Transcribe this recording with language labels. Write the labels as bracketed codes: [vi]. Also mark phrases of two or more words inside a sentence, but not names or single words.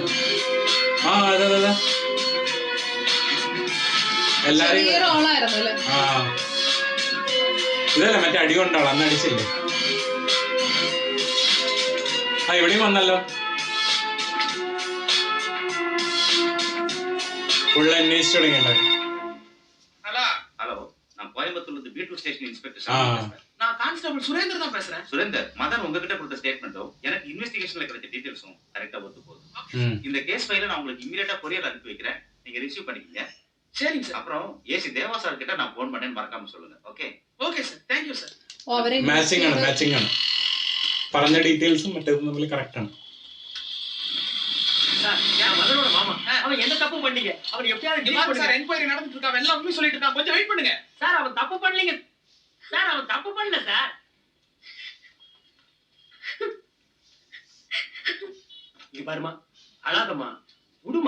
[ml] അതെ എല്ലാരും ഇതല്ല, മറ്റേ അടി കൊണ്ടാളോ, അന്ന് അടിച്ചില്ലേ? ഇവിടെയും വന്നല്ലോ. ഫുള്ള് അന്വേഷിച്ചു തുടങ്ങിയല്ലോ. [ta] ஹலோ, நான் கோயம்புத்தூர்ல இருந்து [en] beetroot station inspector. [ta] நான் கான்ஸ்டபிள் சுரேந்தர் தான் பேசுறேன். சுரேந்தர், மதன் உங்ககிட்ட கொடுத்த ஸ்டேட்மெண்ட்டும் எனக்கு இன்வெஸ்டிகேஷன்ல கிடைச்ச டீடைல்ஸும் கரெக்ட்டா ஒத்து போகுது. இந்த [en] case file [ta] நான் உங்களுக்கு இமிடியேட்டா கொரியர் அனுப்பி வைக்கிறேன், நீங்க ரிசீவ் பண்ணிக்கங்க. சரிங்க சார். அப்புறம் ஏசி தேவா சார் கிட்ட நான் ஃபோன் பண்ணேன்னு மறக்காம சொல்லுங்க. ஓகே? [en] okay sir, thank you sir. [ml] മാച്ചിങ് ആണ് പറഞ്ഞ ഡീറ്റെയിൽസും മറ്റേതും തമ്മിൽ കറക്റ്റ് ആണ്. [ta] சார், நான் மதனோட மாமா. அவன் எந்த தப்பு பண்ணீங்க? அவன் எப்படியாவது டிலீட் பண்ணுங்க சார். என்கொயரி நடந்துட்டு இருக்கா, எல்லாம் உண்மை சொல்லிட்டு இருக்கான், கொஞ்சம் வெயிட் பண்ணுங்க சார். அவன் தப்பு பண்ணலங்க சார், அவன் தப்பு பண்ணல சார். இங்க பாருமா, அழாதம்மா, விடுமா.